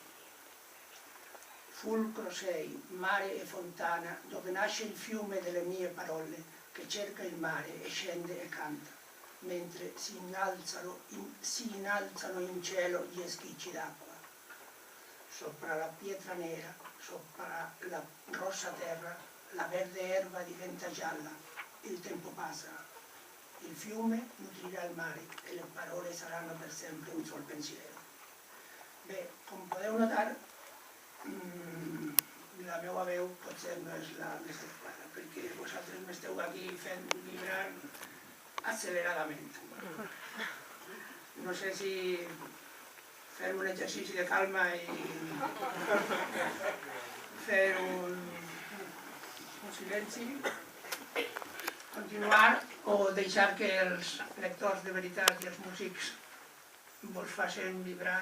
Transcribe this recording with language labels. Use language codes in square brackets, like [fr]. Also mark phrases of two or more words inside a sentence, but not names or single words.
[it] Fulcro 6, mare e fontana, dove nasce il fiume delle mie parole, che cerca il mare e scende e canta, mentre si innalzano in cielo gli schicci d'acqua. Sopra la pietra nera, sopra la rossa terra, la verde erba diventa gialla, il tempo passa, il fiume nutrirà il mare e le parole saranno per sempre un sol pensiero. [ca] Bé, com podeu notar, la meva veu potser no és la més adequada, perquè vosaltres m'esteu aquí fent vibrar acceleradament. No sé si fer un exercici de calma i fer un silenci, continuar o deixar que els lectors de veritat i els músics vos facin vibrar.